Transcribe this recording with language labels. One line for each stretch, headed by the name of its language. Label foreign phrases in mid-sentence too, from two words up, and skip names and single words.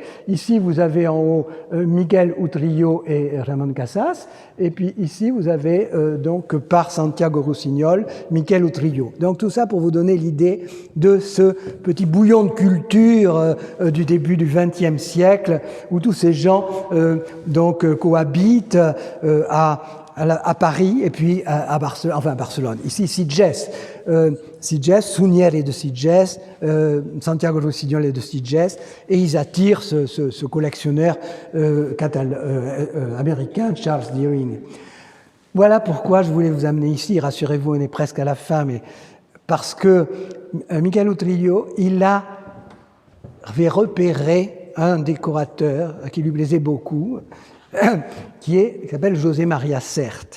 French: Ici, vous avez en haut Miguel Utrillo et Ramon Casas, et puis ici, vous avez donc par Santiago Rusiñol, Miquel Utrillo. Donc tout ça pour vous donner l'idée de ce petit bouillon de culture du début du XXe siècle, où tous ces gens cohabitent à Paris et puis à Barcelone. Ici, Sitges. Sitges, Sounière est de Sitges, Santiago Rusiñol est de Sitges, et ils attirent ce collectionneur américain, Charles Deering. Voilà pourquoi je voulais vous amener ici. Rassurez-vous, on est presque à la fin, mais parce que Miquel Utrillo, il avait repéré un décorateur qui lui plaisait beaucoup, qui s'appelle José Maria Sert.